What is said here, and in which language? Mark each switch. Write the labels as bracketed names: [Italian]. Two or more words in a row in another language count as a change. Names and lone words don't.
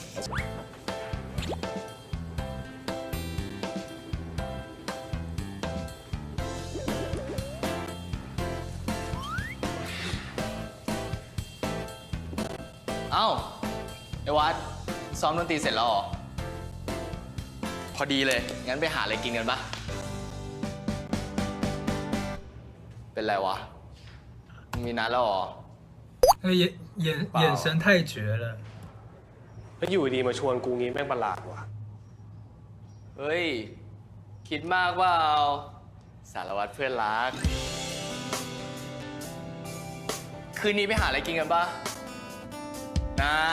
[Thai] เอ้าไอ้วัดซ้อมดนตรีเสร็จแล้วเหรอ พอดีเลย งั้นไปหาอะไรกินกันปะเป็นไรวะมึงมีนัดแล้วเหรอ [Chinese] 那个眼神太绝了。 [Thai] แล้วอยู่ดีมาชวนกูงี้แม่งประหลาดว่ะ เฮ้ย คิดมากว่าสารวัตรเพื่อนรัก คืนนี้ไปหาอะไรกินกันปะนะ